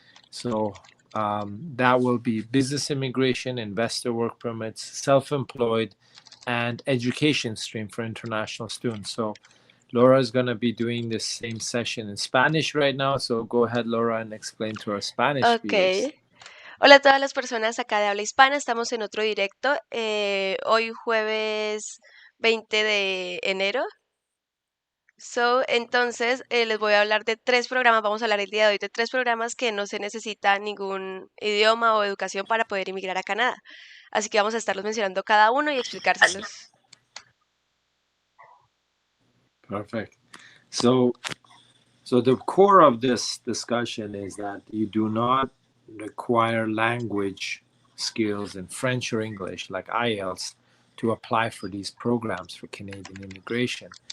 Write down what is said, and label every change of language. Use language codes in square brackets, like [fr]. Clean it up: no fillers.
[en] So that will be business immigration, investor work permits, self-employed, and education stream for international students. So Laura is going to be doing the same session in Spanish right now. So go ahead, Laura, and explain to our Spanish viewers. Ok. [es] Hola a todas las personas acá de habla hispana. Estamos en otro directo. Hoy jueves 20 de enero. Entonces, les voy a hablar de 3 programas. Vamos a hablar el día de hoy de 3 programas que no se necesita ningún idioma o educación para poder inmigrar a Canadá. Así que vamos a estarlos mencionando cada uno y explicárselos. [en] Perfect. So the core of this discussion is that you do not require language skills in French or English like IELTS to apply for these programs for Canadian immigration.